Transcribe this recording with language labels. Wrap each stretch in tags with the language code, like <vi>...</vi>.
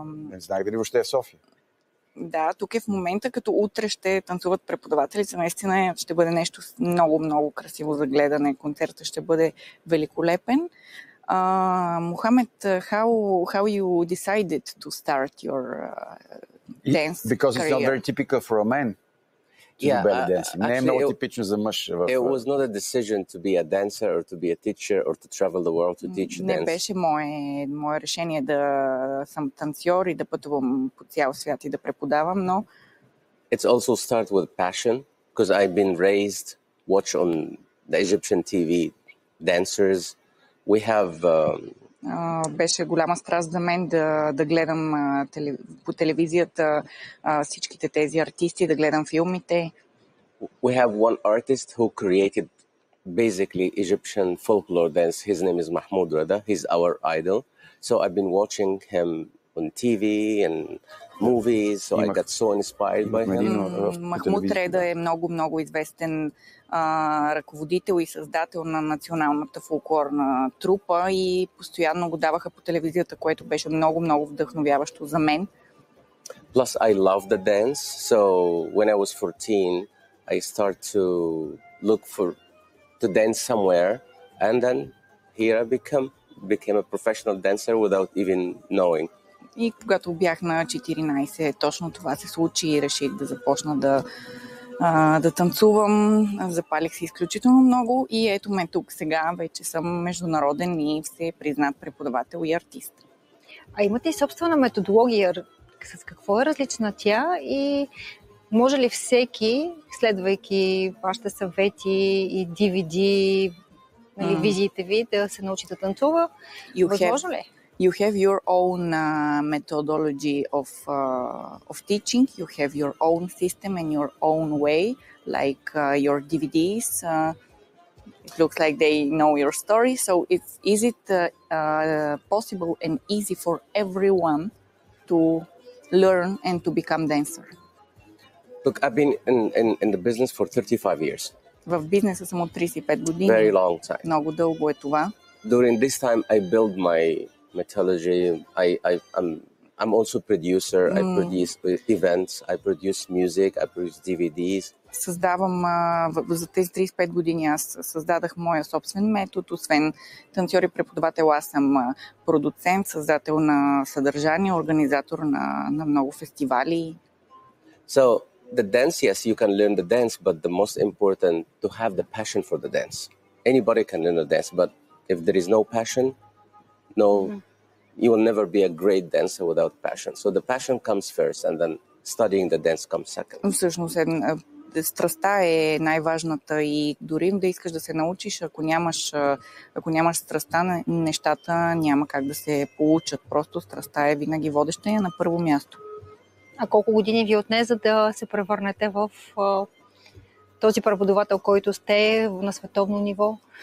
<bg>Не знаех дали въобще е в София. Да, тук е в момента, като утре ще танцуват преподавателите. Наистина ще бъде нещо много, много красиво за гледане. Концертът ще бъде великолепен.</bg> <en>Mohammed, how you decided to start your dance Because it's not career? very typical for a man to do belly dancing.</en> <bg>Не е много типично за мъж.</bg> <en>It was not a decision to be a dancer or to be a teacher or to travel the world to teach</en> <bg>Не</bg> <en>dance.</en> <bg>беше мое решение да съм танцор и да пътувам по цял свят и да преподавам, но</bg> <en>It's also start with passion because I've been raised watch on the Egyptian TV dancers. We have</en> <bg>беше голяма страст за мен да гледам по телевизията всичките тези артисти, да гледам филмите.</bg> <en>we have one artist who created basically Egyptian folklore dance. His name is Mahmoud Rada. He's our idol. So I've been watching him on TV and movies, so I got so inspired by him.</en> <bg>Махмуд Реда е много известен ръководител и създател на националната фолклорна трупа и постоянно го даваха по телевизията, което беше много вдъхновяващо за мен.</bg> <en>Plus, I love the dance, so when I was 14, I started to look to dance somewhere, and then here I became a professional dancer without even knowing.</en> <bg>И когато бях на 14, точно това се случи и реших да започна да танцувам. Запалих се изключително много и ето ме тук сега. Вече съм международен и все признат преподавател и артист. А имате и собствена методология. С какво е различна тя и може ли всеки, следвайки вашите съвети и DVD, визиите ви, да се научи да танцува? Възможно ли?</bg> <en>You have your own methodology of teaching. You have your own system and your own way, like your DVDs. It looks like they know your story. So is it possible and easy for everyone to learn and to become dancer? Look, I've been in the business for 35 years.</en> <bg>В бизнеса съм от 35 години.</bg> <en>Very long time.</en> <bg>Много дълго е това.</bg> <en>During this time, I build my methodology. I'm also producer. I produce events. I produce music. I produce DVDs.</en> <bg>Създавам за тези 35 години аз създадах моя собствен метод. Освен танцор и преподавател, аз съм продуцент, създател на съдържание, организатор на много фестивали.</bg> <en>So the dance, yes, you can learn the dance, but the most important to have the passion for the dance. Anybody can learn the dance, but if there is no passion, you will never be a great dancer without passion. So the passion comes first, and then studying the dance comes second.</en> <bg>Всъщност страстта е най-важната и дори да искаш да се научиш, ако нямаш страстта, нещата няма как да се получат. Просто страстта е винаги водеща на първо място. А колко години ви отне, за да се превърнете в този преподавател, който сте на световно ниво?</bg>